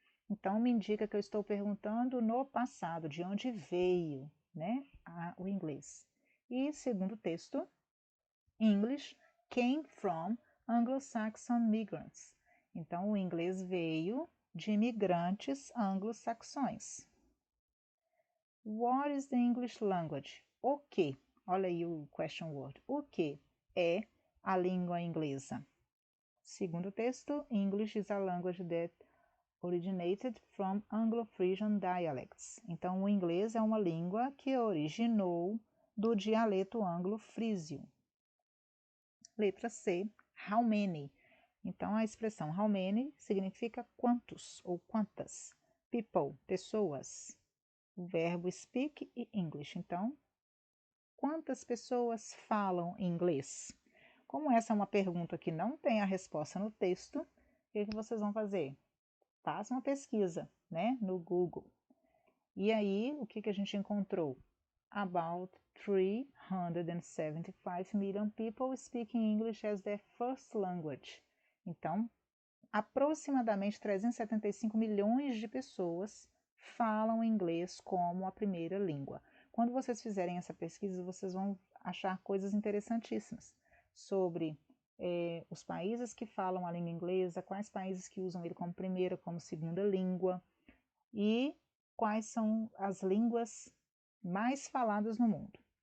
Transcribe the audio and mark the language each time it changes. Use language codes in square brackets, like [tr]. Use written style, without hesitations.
[pt] Então, me indica que eu estou perguntando no passado, de onde veio, né, o inglês. E segundo texto, [en] English came from Anglo-Saxon migrants. [pt] Então, o inglês veio de imigrantes anglo-saxões. [en] What is the English language? [pt] O que? Olha aí o [en] question word. [pt] O que é a língua inglesa? Segundo texto, English is a language that originated from Anglo-Frisian dialects. Então, o inglês é uma língua que originou do dialeto anglo-frísio. Letra C, how many. Então, a expressão how many significa quantos ou quantas. People, pessoas. O verbo speak e English. Então, quantas pessoas falam inglês? Como essa é uma pergunta que não tem a resposta no texto, o que vocês vão fazer? Faça uma pesquisa, né, no Google. E aí, o que a gente encontrou? [en] About 375 million people speaking English as their first language. [pt] Então, aproximadamente 375 milhões de pessoas falam inglês como a primeira língua. Quando vocês fizerem essa pesquisa, vocês vão achar coisas interessantíssimas sobre os países que falam a língua inglesa, quais países que usam ele como primeira, como segunda língua, e quais são as línguas mais faladas no mundo.